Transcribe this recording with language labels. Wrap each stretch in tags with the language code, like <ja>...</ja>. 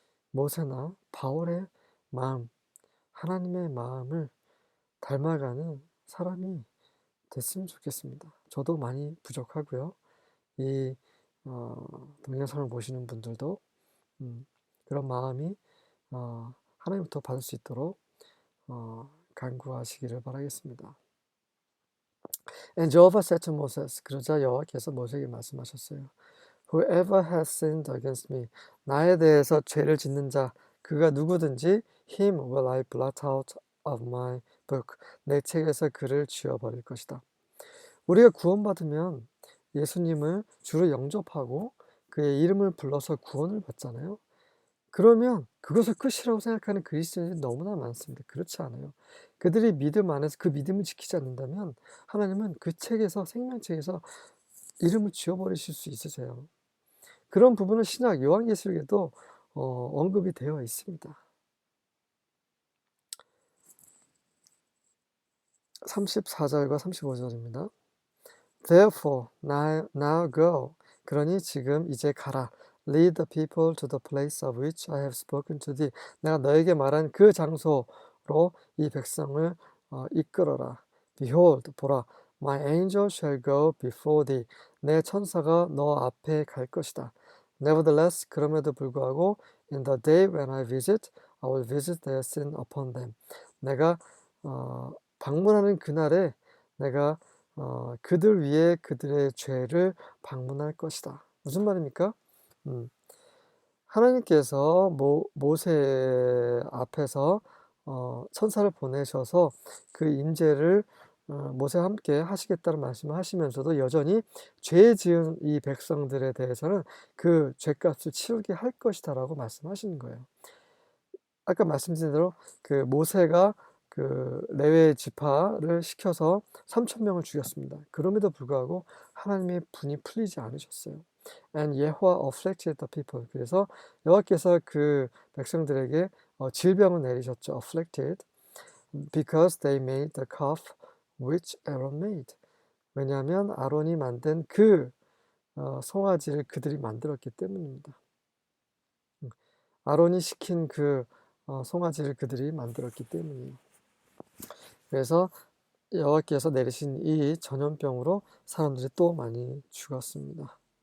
<ko>모세나 바울의 마음, 하나님의 마음을 닮아가는 사람이 됐으면 좋겠습니다. 저도 많이 부족하고요. 이 동영상을 보시는 분들도 그런 마음이 하나님부터 받을 수 있도록 간구하시기를 바라겠습니다.</ko> <en>And Jehovah said to Moses,</en> <ko>그러자 여호와께서 모세에게 말씀하셨어요.</ko> <en>Whoever has sinned against me,</en> <ko>나에 대해서 죄를 짓는 자, 그가 누구든지</ko> <en>him will I blot out of my book,</en> <ko>내 책에서 그를 지워버릴 것이다. 우리가 구원받으면 예수님을 주로 영접하고 그의 이름을 불러서 구원을 받잖아요. 그러면 그것을 끝이라고 생각하는 그리스도인이 너무나 많습니다. 그렇지 않아요. 그들이 믿음 안에서 그 믿음을 지키지 않는다면 하나님은 그 책에서 생명책에서 이름을 지워버리실 수 있으세요. 그런 부분은 신약 요한계시록에도 언급이 되어 있습니다. 34절과 35절입니다.</ko> <en>Therefore, now go.</en> <ko>그러니 지금 이제 가라.</ko> <en>Lead the people to the place of which I have spoken to thee.</en> <ko>내가 너에게 말한 그 장소로 이 백성을 이끌어라.</ko> <en>Behold,</en> <ko>보라.</ko> <en>My angel shall go before thee.</en> <ko>내 천사가 너 앞에 갈 것이다.</ko> <en>Nevertheless,</en> <ko>그럼에도 불구하고</ko> <en>in the day when I visit, I will visit their sin upon them.</en> <ko>내가 방문하는 그날에 내가 그들 위에 그들의 죄를 방문할 것이다. 무슨 말입니까? 하나님께서 모세 앞에서 천사를 보내셔서 그 임재를 모세와 함께 하시겠다는 말씀을 하시면서도 여전히 죄 지은 이 백성들에 대해서는 그 죄값을 치르게 할 것이다라고 말씀하시는 거예요. 아까 말씀드린 대로 그 모세가 그 레위 지파를 시켜서 3,000명을 죽였습니다. 그럼에도 불구하고 하나님의 분이 풀리지 않으셨어요.</ko> <en>And Yehovah afflicted the people.</en> <ko>그래서 여호와께서 그 백성들에게 질병을 내리셨죠.</ko> <en>afflicted because they made the calf which Aaron made.</en> <ko>왜냐하면 아론이 만든 그 송아지를 그들이 만들었기 때문입니다. 아론이 시킨 그 송아지를 그들이 만들었기 때문이에요. 그래서 여호와께서 내리신 이 전염병으로 사람들이 또 많이 죽었습니다.</ko>